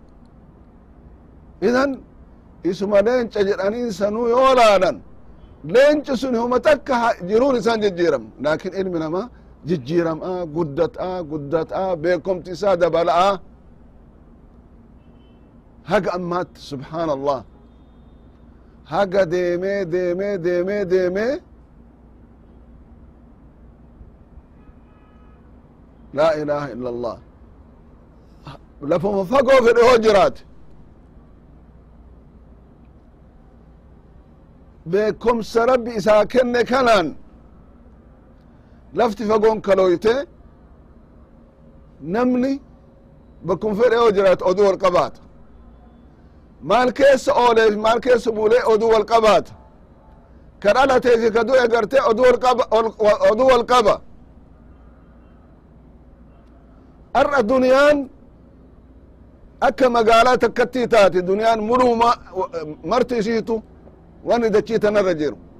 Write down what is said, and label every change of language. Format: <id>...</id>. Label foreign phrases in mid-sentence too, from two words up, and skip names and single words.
<om>idan isuma leenca jedhaniin sanuu yoo laalan leenci sun huma takka jiruun isaan jijjiiram laakin ilmi namaa jijjiiram'a guddat'a beekomti isaa dabala'a haga ammaatti</om> <ar>سبحان الله</ar> <om>haga deemee</om> <ar>لا إله إلا الله</ar> <om>lafuma fagoo fedhe hoo jiraate beekomsa rabbi isaa kenne kanaan lafti fagoon kaloyte namni bakkum fedhe hoo jiraate oduu wal qabaata maal keessa ooleef maal keessa buulee oduu wal qabaata ka dhalateefi ka du'e garte oduu wal qaba ar'a duniyaan akka magaalaa takkattii taate duniyaan muluma marti isiitu wani dachii tanarra jiru</om>